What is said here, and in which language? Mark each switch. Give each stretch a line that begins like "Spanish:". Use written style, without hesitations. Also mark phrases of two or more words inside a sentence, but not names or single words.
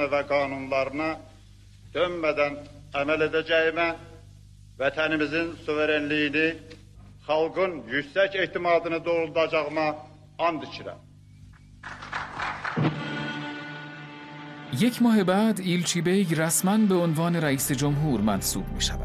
Azerbaijani: və qanunlarına dönmədən əməl edəcəyimə, vətənimizin suverenliyini, xalqın yüksək etimadını doğruldacağıma and içirəm.
Persian: 1 ماه بعد ایلچی بیگ رسما به عنوان رئیس جمهور منصوب می شود.